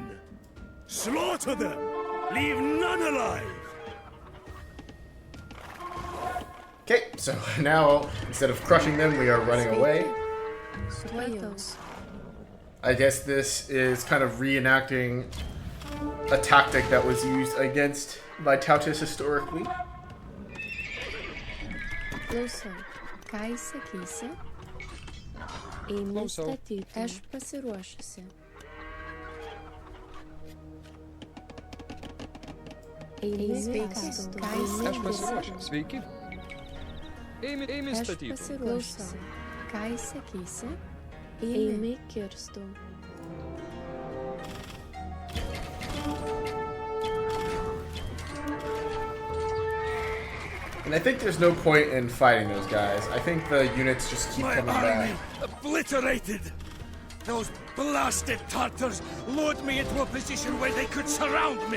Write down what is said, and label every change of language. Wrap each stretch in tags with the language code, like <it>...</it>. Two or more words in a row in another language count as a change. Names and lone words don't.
<en>Slaughter them! Leave none alive! Okay, so now, instead of crushing them, we are running away. I guess this is kind of reenacting a tactic that was used against Vytautas historically.</en> <lt>Ką sakysi? Einu statyti. Aš pasiruošusi. Einu statyti. Aš pasiruošęs. Sveiki. Eimi statyti. Aš pasiruošusi. Ką sakysi? Eimi kirstų.</lt> <en>And I think there's no point in fighting those guys. I think the units just keep coming back. Obliterated! Those blasted Tatars lured me into a position where they could surround me!</en>